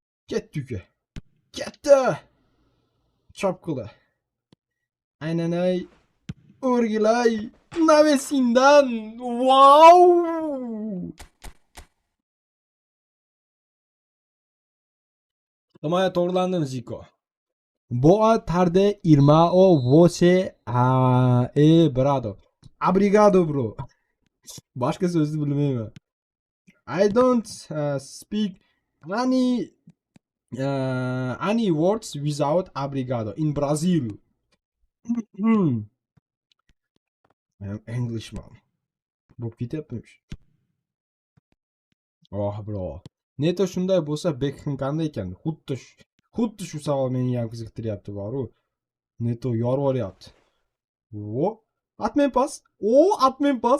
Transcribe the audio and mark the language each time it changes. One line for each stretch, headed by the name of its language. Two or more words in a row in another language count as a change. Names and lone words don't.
Uzbek: Ketdi uka. Ketdi. Chop qili. Aynanay. O'rgilay. Navesindan. Wow! Himoya to'g'rilandi Ziko.
Portuguese: Boa tarde irmão você brado. Obrigado bro.
Uzbek: Boshqa so'zni bilmayman.
English: I don't speak any words without obrigado in Brazil. I am Englishman.
Uzbek: Bu ketyapmish.
English: Oh bro.
Uzbek: Neto shunday bo'lsa Beckham qanday ekan? Xuddi shu savol meni ham qiziqtiryapti boru. Neto yorvoryapti. O,
Russian: отмен пас. Отмен пас.